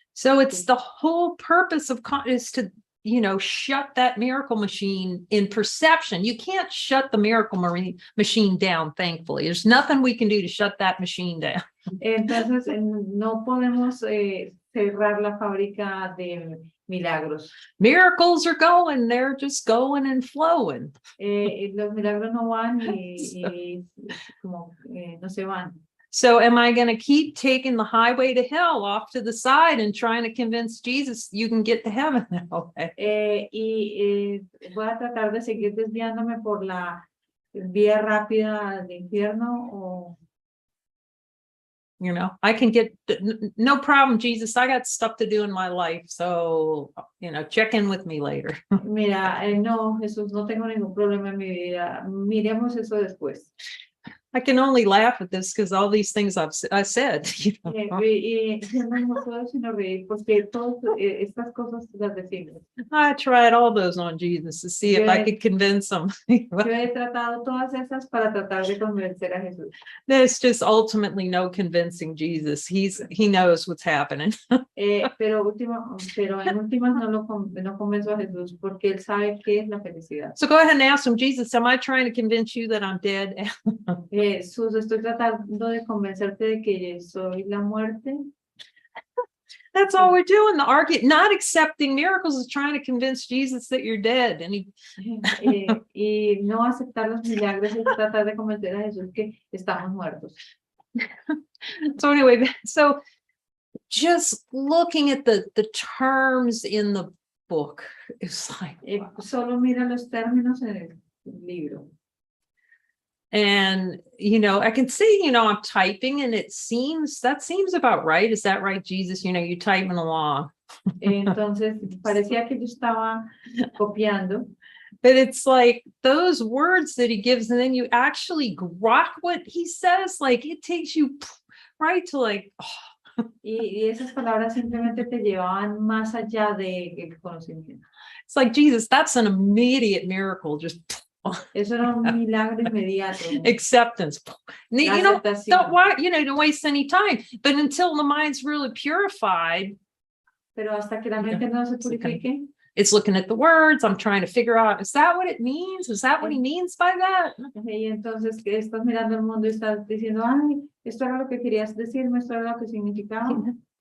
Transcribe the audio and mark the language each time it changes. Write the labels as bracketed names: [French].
[English] So it's the whole purpose of is to, you know, shut that miracle machine in perception. You can't shut the miracle machine down, thankfully. There's nothing we can do to shut that machine down. [Spanish] Entonces, no podemos cerrar la fábrica de milagros. [English] Miracles are going, they're just going and flowing. [Spanish] Los milagros no van y como no se van. [English] So am I going to keep taking the highway to hell off to the side and trying to convince Jesus you can get to heaven that way? [Spanish] Voy a tratar de seguir desviándome por la vía rápida del infierno o... [English] You know, I can get, no problem, Jesus, I got stuff to do in my life. So, you know, check in with me later. [Spanish] Mira, no, Jesús, no tengo ningún problema en mi vida. Miremos eso después. [English] I can only laugh at this because all these things I said. You know? [Spanish] No puedo sino reír porque todas estas cosas las decimos. [English] I tried all those on Jesus to see if I could convince him. [Spanish] Yo he tratado todas esas para tratar de convencer a Jesús. [English] There's just ultimately no convincing Jesus. He knows what's happening. [Spanish] Pero en últimas no convenzo a Jesús porque él sabe qué es la felicidad. [English] So go ahead and ask him, Jesus, am I trying to convince you that I'm dead? [Spanish] Jesús, estoy tratando de convencerte de que soy la muerte. [English] That's all we're doing. The argument, not accepting miracles, is trying to convince Jesus that you're dead. And [Spanish] y no aceptar los milagros es tratar de convencer a Jesús que estamos muertos. [English] So anyway, so just looking at the terms in the book, it's like, wow. [Spanish] Solo mira los términos en el libro. [English] And, I can see, I'm typing and that seems about right. Is that right, Jesus? You're typing along. [Spanish] Entonces, parecía que yo estaba copiando. [English] But it's like those words that he gives, and then you actually grok what he says, like it takes you right to like, oh. [Spanish] Y esas palabras simplemente te llevaban más allá del conocimiento. [English] It's like, Jesus, that's an immediate miracle. Just [Spanish] eso era un milagro inmediato. [English] Acceptance. Don't waste any time. But until the mind's really purified. [Spanish] Pero hasta que la mente no se purifique. [English] It's looking at the words. I'm trying to figure out, is that what it means? Is that what he means by that? [Spanish] Y entonces que estás mirando el mundo y estás diciendo, ay, esto era lo que querías decirme, esto era lo que significaba.